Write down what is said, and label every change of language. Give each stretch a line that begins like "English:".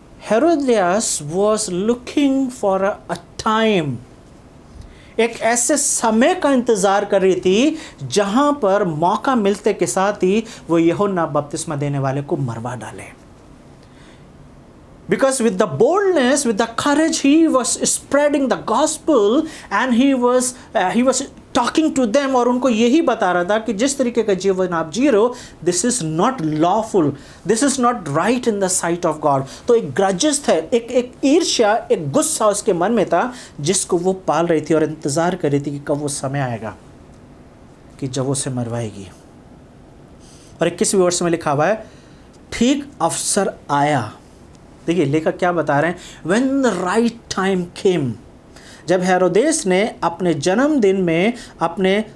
Hindi: Herodias
English: was looking for a time,
Hindi: एक ऐसे समय का इंतज़ार कर रही थी जहां पर मौका मिलते के साथ ही वो यूहन्ना बपतिस्मा देने वाले को मरवा डाले।
English: Because with the boldness, with the courage, he was spreading the gospel and he was talking to them,
Hindi: और उनको यही बता रहा था कि जिस तरीके का जीवन आप जी रहे हो,
English: this is not lawful, this is not right in the sight of God।
Hindi: तो एक ग्रजेस था, एक ईर्ष्या, एक गुस्सा उसके मन में था जिसको वो पाल रही थी और इंतज़ार कर रही थी कि कब वो समय आएगा कि जब वो उसे मरवाएगी। और 21वें वर्ष में लिखा हुआ है, ठीक अवसर आया। देखिए लेखक क्या बता रहे हैं,
English: When the right time came,
Hindi: जब हेरोदेस ने अपने जन्मदिन में अपने